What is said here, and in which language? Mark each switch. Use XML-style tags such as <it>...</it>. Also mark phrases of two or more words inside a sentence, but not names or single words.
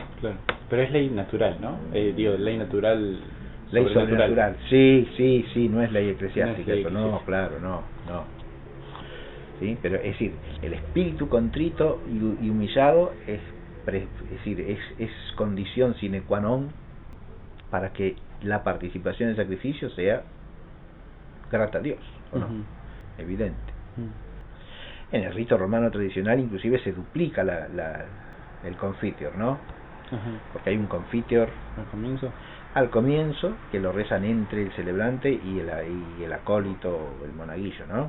<es>Claro, pero es ley natural, ¿no? Ley natural. Ley sobrenatural. Sí, no es ley eclesiástica, no es ley eso no, claro, no. ¿Sí? Pero es decir, el espíritu contrito y humillado es condición</es> <la>sine qua non</la> <es>para que la participación en el sacrificio sea grata a Dios, ¿o no? Evidente. En el rito romano tradicional inclusive se duplica el confiteor, ¿no? Porque hay un confiteor al comienzo que lo rezan entre el celebrante y el acólito o el monaguillo, ¿no?</es>